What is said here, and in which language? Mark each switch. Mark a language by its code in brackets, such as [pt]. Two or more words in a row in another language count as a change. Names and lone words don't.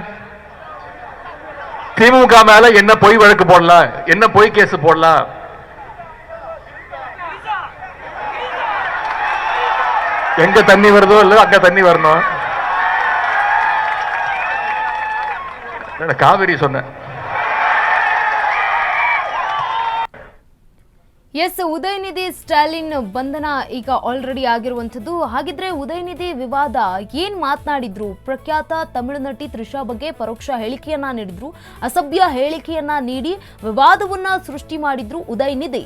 [ta] திமுக மேல என்ன பொய் வழக்கு போடலாம், என்ன பொய் கேஸ் போடலாம். எங்க தண்ணி வருதோ இல்ல அங்க தண்ணி வரணும். காவிரி சொன்னேன். [kn] ಎಸ್, ಉದಯನಿಧಿ ಸ್ಟಾಲಿನ್ ಬಂಧನ ಈಗ ಆಲ್ರೆಡಿ ಆಗಿರುವಂಥದ್ದು. ಹಾಗಿದ್ರೆ ಉದಯನಿಧಿ ವಿವಾದ ಏನ್ ಮಾತನಾಡಿದ್ರು? ಪ್ರಖ್ಯಾತ ತಮಿಳು ನಟಿ ತ್ರಿಷಾ ಬಗ್ಗೆ ಪರೋಕ್ಷ ಹೇಳಿಕೆಯನ್ನ ನೀಡಿದ್ರು, ಅಸಭ್ಯ ಹೇಳಿಕೆಯನ್ನ ನೀಡಿ ವಿವಾದವನ್ನ ಸೃಷ್ಟಿ ಮಾಡಿದ್ರು ಉದಯನಿಧಿ.